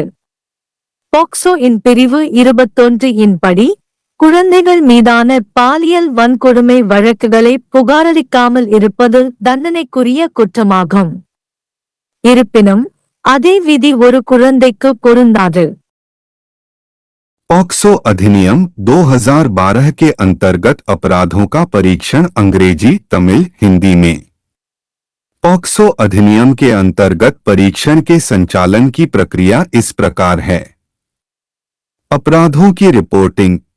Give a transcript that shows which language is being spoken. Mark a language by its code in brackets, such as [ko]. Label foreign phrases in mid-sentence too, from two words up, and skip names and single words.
[ta] POCSO இன் பிரிவு 21 இன் படி குழந்தைகள் மீதான பாலியல் வன்கொடுமை வழக்குகளை புகாரளிக்காமல் இருப்பது தண்டனைக்குரிய குற்றமாகும். இருப்பினும் அதே விதி ஒரு குழந்தைக்கு பொருந்தாது. [hi] पॉक्सो अधिनियम 2012 के अंतर्गत अपराधों का परीक्षण अंग्रेजी, तमिल, हिंदी में। पॉक्सो अधिनियम के अंतर्गत परीक्षण के संचालन की प्रक्रिया इस प्रकार है। अपराधों की रिपोर्टिंग।